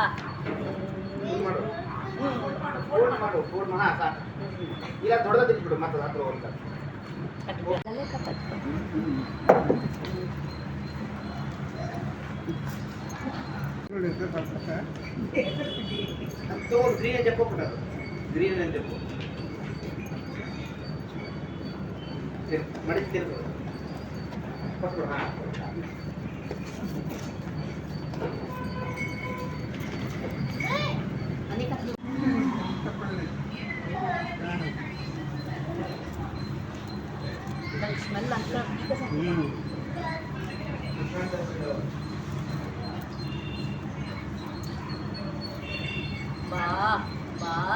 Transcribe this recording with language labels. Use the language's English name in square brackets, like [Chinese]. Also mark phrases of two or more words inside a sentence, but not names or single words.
[Kannada] ಇಲ್ಲ ದೊಡ್ಡದ ತಿನ್ಬಿಡು ಮತ್ತೆ ಹತ್ರ ಹೋಗ್ತಾ ಗ್ರೀನ್ [Telugu] చెప్పు ಗ್ರೀನ್ అని చెప్పు మడిచి తిరుగు పట్టుకో [Kannada] ಸ್ಮೆಲ್ ಅಂತ ಬಾ ಬಾ